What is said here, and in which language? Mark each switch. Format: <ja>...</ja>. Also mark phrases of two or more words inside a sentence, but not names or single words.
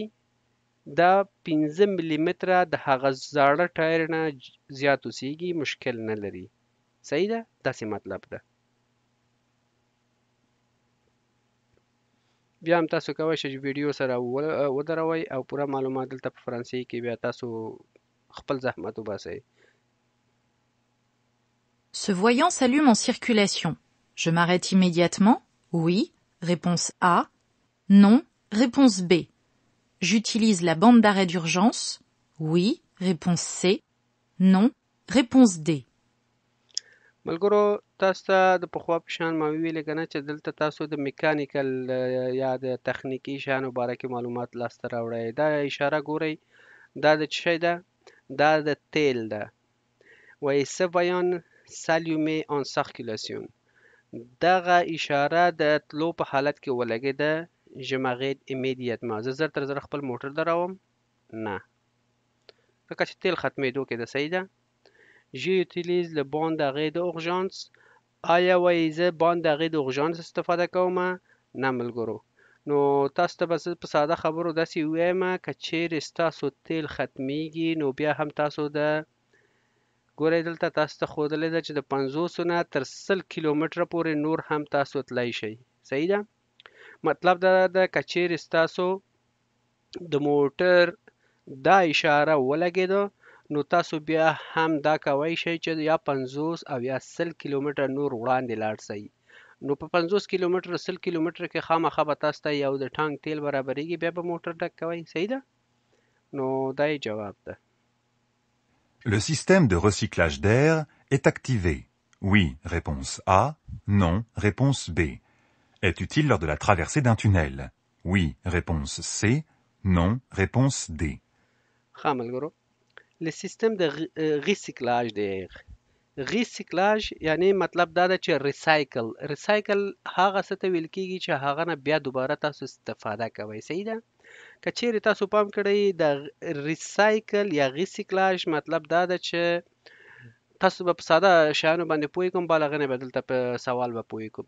<ps>دا 15 ملي متره د هغه زاړه ټایر نه زیات اوسېږي مشکل نه لري. صحیح ده؟ داسې مطلب ده. بیا هم تاسو کولی شئ چې ویډیو سره ودروئ او پوره معلومات دلته په فرانسوي کې بیا تاسو خپل زحمت وباسئ.</ps> <fr>Ce voyant s'allume en circulation. Je m'arrête immédiatement? Oui. Réponse A. Non. Réponse B. J'utilise la bande d'arrêt d'urgence? Oui. Réponse C. Non. Réponse D.</fr> <ps>ملګرو تاسو ته د پخوا په شان ما ویلې که نه چې دلته تاسو د میکانیکل یا د تخنیکي شیانو باره کې معلومات لاسته راوړئ. دا اشاره ګورئ دا د څه شی ده؟ دا د تیل ده. وایي</ps> <fr>ce voyant s'allumer en circulation.</fr> <ps>دغه اشاره د تلو په حالت کې ولګېده</ps> <fr>je m'arrête immédiatement.</fr> <ps>زه زر تر زر خپل موټر دروم؟ نه ځکه چې تیل ختمېدو کې ده. صحیح ده؟</ps> <fr>j'utilise le bande d'arrêt d'urgence.</fr> <ps>آیا وایي زه</ps> <fr>bande d'arrêt d'urgence</fr> <ps>استفاده کوم؟ نه ملګرو. نو تاسو ته به زه په ساده خبرو داسې ووایم که چیرې ستاسو تیل ختمیږي نو بیا هم تاسو د ګورئ دلته تاسو ته ښودلی ده چې د 50 نه تر 100 کیلومتره پورې نور هم تاسو تلی شئ. صحیح ده؟ مطلب دا ده که چیرې ستاسو د موټر دا اشاره ولګېده نو تاسو بیا هم دا کوی شئ چې یا 50 او یا 100 کیلومتر نور وړاندې لاړ شئ. نو په 50 کیلومتر 100 کیلومتر کې خامخا به تاسو ته یو د ټانک تیل برابرېږي، بیا به موټر ډک کوئ. صحیح ده؟ نو دا یې جواب ده.</ps> <fr>Le système de recyclage d'air est activé. Oui, réponse A. Non, réponse B. Est utile lors de la traversée d'un tunnel. Oui, réponse C. Non, réponse D.</fr> <ps>ښه ملګرو، له سیستم د ریسیکلاژ دی. ریسیکلاژ یعنی مطلب دا ده چې ریسایکل هغه څه ته ویل کېږي چې هغه نه بیا دوباره تاسو استفاده کوئ. صحیح ده؟ که چیرې تاسو پام کړئ د ریسایکل یا ریسیکلاژ مطلب دا ده چې تاسو به په ساده شیانو باندې پوه کوم، بل هغه نه به دلته په سوال به پوه کوم.</ps>